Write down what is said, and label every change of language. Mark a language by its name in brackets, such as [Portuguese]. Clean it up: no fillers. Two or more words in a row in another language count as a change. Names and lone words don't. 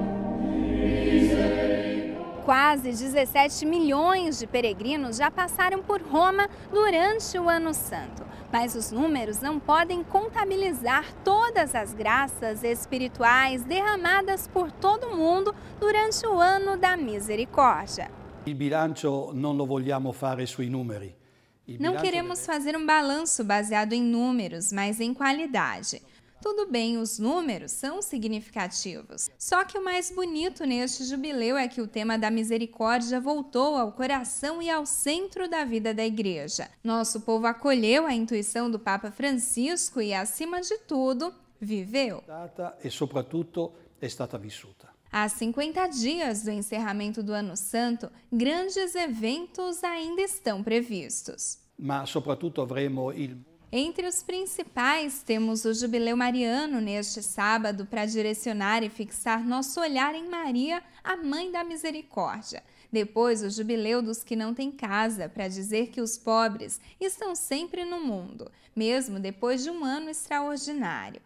[Portuguese] Quase 17 milhões de peregrinos já passaram por Roma durante o Ano Santo. Mas os números não podem contabilizar todas as graças espirituais derramadas por todo o mundo durante o Ano da Misericórdia. [Italian] Il bilancio non lo vogliamo fare sui numeri. [Portuguese] Não queremos fazer um balanço baseado em números, mas em qualidade. Tudo bem, os números são significativos. Só que o mais bonito neste jubileu é que o tema da misericórdia voltou ao coração e ao centro da vida da Igreja. Nosso povo acolheu a intuição do Papa Francisco e, acima de tudo, viveu. [Italian] E soprattutto è stata vissuta. [Portuguese] Há 50 dias do encerramento do Ano Santo, grandes eventos ainda estão previstos. [Italian] Ma soprattutto avremo il... [Portuguese] Entre os principais, temos o Jubileu Mariano neste sábado para direcionar e fixar nosso olhar em Maria, a Mãe da Misericórdia. Depois, o Jubileu dos que não têm casa, para dizer que os pobres estão sempre no mundo, mesmo depois de um ano extraordinário.